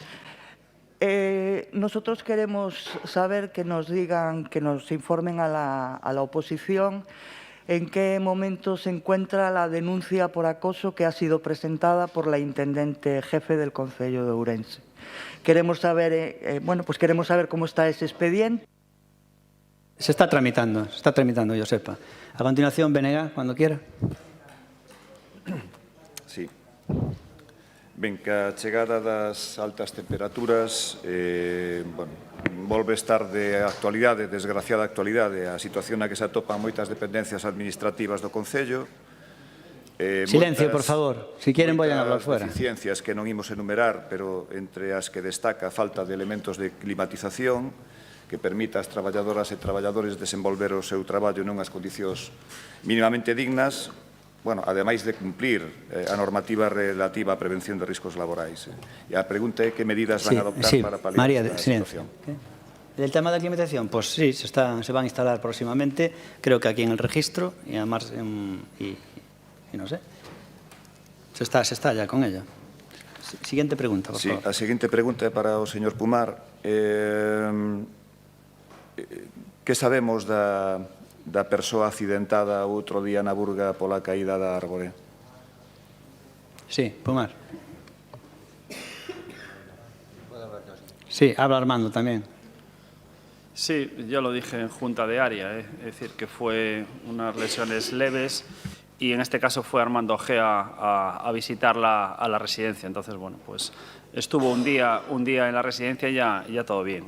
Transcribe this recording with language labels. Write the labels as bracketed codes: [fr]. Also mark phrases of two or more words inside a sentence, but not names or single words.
[es] Nosotros queremos saber que nos digan, que nos informen a la oposición en qué momento se encuentra la denuncia por acoso que ha sido presentada por la intendente jefe del Concello de Ourense. Queremos saber, queremos saber cómo está ese expediente. Se está tramitando, yo sepa. A continuación, Bénega, cuando quiera. Sí. [gl] Ben, que a chegada das altas temperaturas volve estar de actualidade, desgraciada actualidade, a situación na que se atopan moitas dependencias administrativas do Concello. [es] Silencio, por favor. Si quieren, vayan a hablar fuera. [gl] Deficiencias que non imos enumerar, pero entre as que destaca a falta de elementos de climatización que permita ás traballadoras e traballadores desenvolver o seu traballo nunhas condicións mínimamente dignas, ademais de cumplir a normativa relativa á prevención de riscos laborais. E a pregunta é que medidas van a adoptar para paliar esta situación. [es] ¿Del tema de la climatización? Pues sí, se van a instalar próximamente, creo que aquí en el registro, y además, y no sé, se está ya con ella. Siguiente pregunta, por favor. [gl] Sí, a seguinte pregunta é para o señor Pumar. Que sabemos da persoa accidentada outro día na Burga pola caída da árbore? [es] Sí, Pumar. Sí, habla Armando también. Sí, yo lo dije en junta de área, es decir, que fue unas lesiones leves y en este caso fue Armando Gea a visitarla a la residencia. Entonces, bueno, pues estuvo un día en la residencia y ya todo bien.